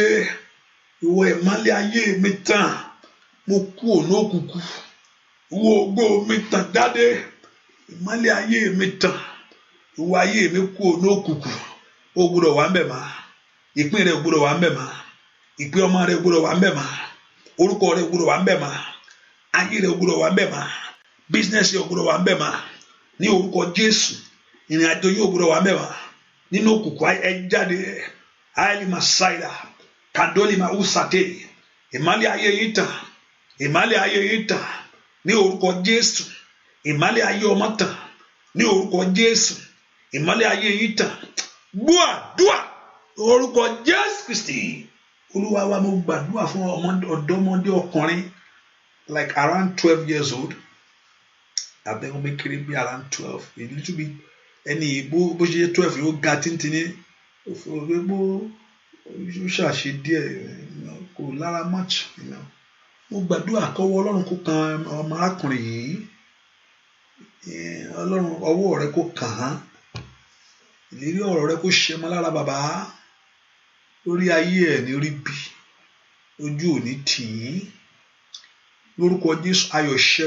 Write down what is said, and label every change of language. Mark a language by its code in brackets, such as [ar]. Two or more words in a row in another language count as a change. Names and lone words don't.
[yo] ìwọ ìmọ́lẹ̀ ayé mi tàn mo kú òní òkùnkùn ìwọ ògo mi tàn jáde ìmọ́lẹ̀ ayé mi tàn ìwọ ayé mi kú òní òkùnkùn ó gbọ́dọ̀ wà ńbẹ̀ mà ìpín rẹ gbọ́dọ̀ wà ńbẹ̀ mà ìpín ọmọ rẹ gbọ́dọ̀ wà ńbẹ̀ mà orúkọ rẹ gbọ́dọ̀ wà ńbẹ̀ mà ayé rẹ gbọ́dọ̀ wà ńbẹ̀ mà bísínẹsì rẹ gbọ́dọ̀ wà ńbẹ̀ mà ní orúkọ Jésù ìrìn àjò yóò gbọ́dọ̀ wà ńbẹ̀ mà nínú òkùnkùn ẹ jáde ayéli masaida kandoli ma usate ìmọ́lẹ̀ ayé yìí tàn ìmọ́lẹ̀ ayé yìí tàn ní orúkọ Jésù ìmọ́lẹ̀ ayé ọmọ tàn ní orúkọ Jésù ìmọ́lẹ̀ ayé yìí tàn gbọ́ àdúrà orúkọ Jésù Kristi Olúwa wa mo gbàdúrà fún ọ̀dọ́mọdé ọkùnrin [en] like around 12 years old [yo] abẹ́wọ́n mi kéré bí [en] around 12 a little bit [yo] ẹni bó ṣe 12 yóò ga tíntìní bó ṣàṣe díẹ̀ kò lára much mo gbàdúrà kọ́wọ́ Ọlọ́run kó kan ọmọ arákùnrin yìí Ọlọ́run ọwọ́ rẹ kó kàn án ìlérí ọ̀rọ̀ rẹ kó ṣe mọ́ lára bàbá lórí ayé ẹ̀ ní orí bí ojú òní tì í lórúkọ Jésù ayọ̀